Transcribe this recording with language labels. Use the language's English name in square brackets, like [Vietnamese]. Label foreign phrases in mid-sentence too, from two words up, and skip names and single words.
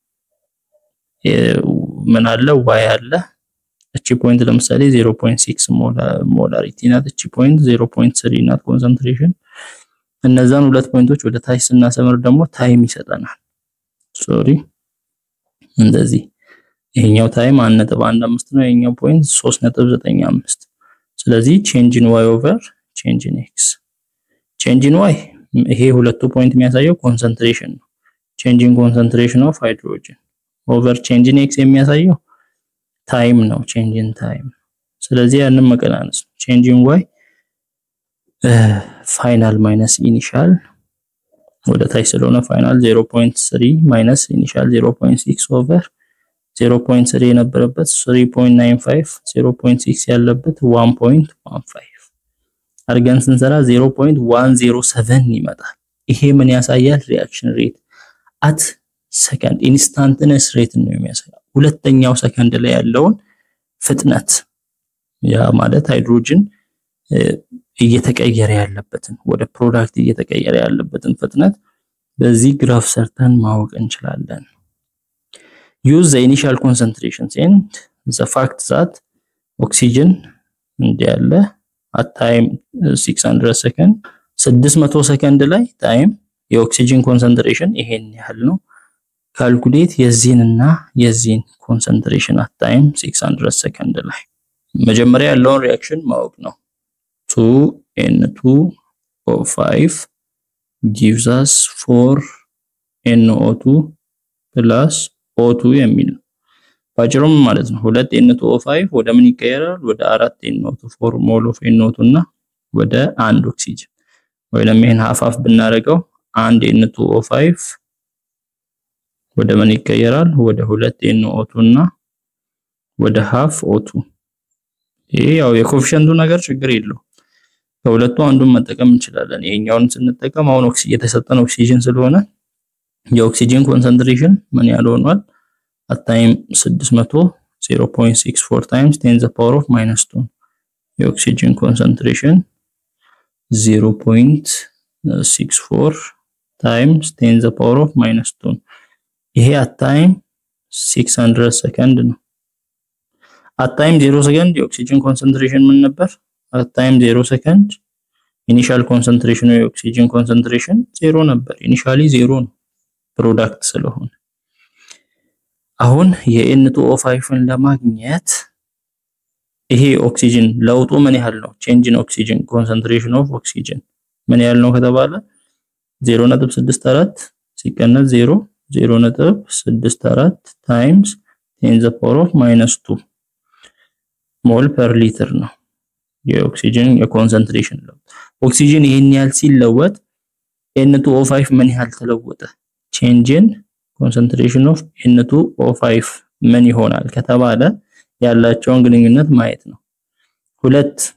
[Amharic] ምን አለ y አለ እቺ ፖይንት ለምሳሌ 0.6 ሞላሪቲ ናት እቺ ፖይንት 0.3 ናት ኮንሰንትሬሽን እነዛን ሁለት ፖይንቶች ወደ ታች ስናሰምር ደግሞ ታይም ይሰጠናል ሶሪ እንደዚህ ይሄኛው ታይም 1.15 ነው ይሄኛው ፖይንት 3.95 ስለዚህ [English] change in y over change in x change in y [Amharic] ይሄ ሁለቱ ፖይንት የሚያሳየው ኮንሰንትሬሽን ነው [English] change in concentration of hydrogen over change in x [Amharic] የሚያሳየው ታይም ነው [English] change in time [Amharic] ስለዚህ ያንን መቀናነስ [English] change in y final minus initial [Amharic] ወደ ታች ስለሆነ [English] final 0.3 minus initial 0.6 over 0.3 [Amharic] የነበረበት 3.95 0.6 ያለበት 1.15 አርገን ስንሰራ 0.107 ይመጣል ይሄ ምን ያሳያል [English] reaction rate at second instantaneous rate [Amharic] ነው የሚያሳየው ሁለተኛው ሰከንድ ላይ ያለውን ፍጥነት ያ ማለት ሃይድሮጅን እየተቀየረ ያለበትን ወደ ፕሮዳክት እየተቀየረ ያለበትን ፍጥነት በዚህ ግራፍ ሰርተን ማወቅ እንችላለን [English] use the initial concentrations and the fact that oxygen [Amharic] እንዲህ ያለ [English] at time 600 [Amharic] ሰከንድ 600 ሰከንድ ላይ ታይም የኦክሲጅን ኮንሰንትሬሽን ይሄን ያህል ነው ካልኩሌት የዚህንና የዚህን ኮንሰንትሬሽን [English] at time 600 [Amharic] ሰከንድ ላይ መጀመሪያ ያለውን ሪአክሽን ማወቅ ነው [English] 2N2O5 gives us 4NO2 plus O2 [Amharic] የሚል ነው ባጭሩም ማለት ነው 2N2O5 ወደ ምን ይቀየራል ወደ 4NO2 4 [English] mole of [Amharic] NO2 እና ወደ 1 ኦክሲጅን ወይንም ይሄን half ብናረጋው 1N2O5 ወደ ምን ይቀየራል ወደ 2NO2 እና ወደ half O2 ይሄ ያው የኮኤፊሺየንቱ ነገር ችግር የለው ከሁለቱ አንዱን መጠቀም እንችላለን ይሄኛውን ስንጠቀም አሁን ኦክሲጅን የተሰጠን ኦክሲጅን ስለሆነ የኦክሲጅን ኮንሰንትሬሽን ምን ያህል ሆኗል [English] at time 600 0.64 times 10 the power of -2 [Amharic] የኦክሲጅን ኮንሰንትሬሽን [English] 0.64 times 10 the power of -2 ይሄ at time 600 [Amharic] ሰከንድ ነው [English] at [Amharic] time 0 ሰከንድ የኦክሲጅን ኮንሰንትሬሽን ምን ነበር [English] at time 0 [Amharic] ሰከንድ ኢኒሻል ኮንሰንትሬሽኑ የኦክሲጅን ኮንሰንትሬሽን 0 ነበር ኢኒሻሊ 0 ነው ፕሮዳክት ስለሆነ አሁን የN2O5ን ለማግኘት ይሄ ኦክሲጅን ለውጡ ምን ያህል ነው [English] change in oxygen concentration of oxygen [Amharic] ምን ያህል ነው ከተባለ 0.64 ሲቀነስ [English] 0.64 times 10 the power of -2 mole per liter [Amharic] ነው የኦክሲጅን የኮንሰንትሬሽን ነው ኦክሲጅን ይሄን ያህል ሲለወጥ N2O5 ምን ያህል ተለወጠ [English] change in concentration of N2O5 [Amharic] ምን ይሆናል ከተባለ ያላቸውን ግንኙነት ማየት ነው ሁለት